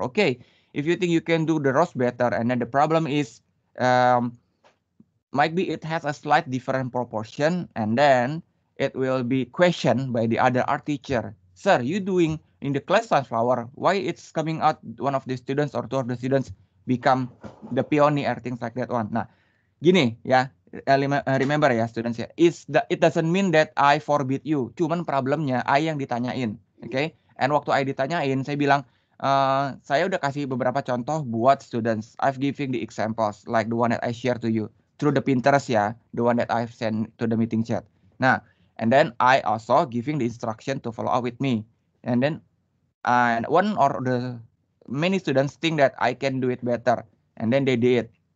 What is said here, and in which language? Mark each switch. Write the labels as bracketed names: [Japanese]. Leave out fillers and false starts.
[English] Okay, if you think you can do the rose better, and then the problem is, might be it has a slight different proportion, and then it will be questioned by the other art teacher. Sir, you doing in the class sunflower, why it's coming out one of the students or two of the students become the pioneer, things like that one. [Indonesian] Nah, gini ya, [English] remember ya students ya, it doesn't mean that I forbid you. [Indonesian] Cuman problemnya I yang ditanyain, oke? Okay? And waktu I ditanyain, saya bilang, saya udah kasih beberapa contoh buat students. [English] I've giving the examples like the one that I share to you through the Pinterest ya, the one that I've sent to the meeting chat. Nah, and then I also giving the instruction to follow up with me. And then and one or the many students think that I can do it better, and then they did.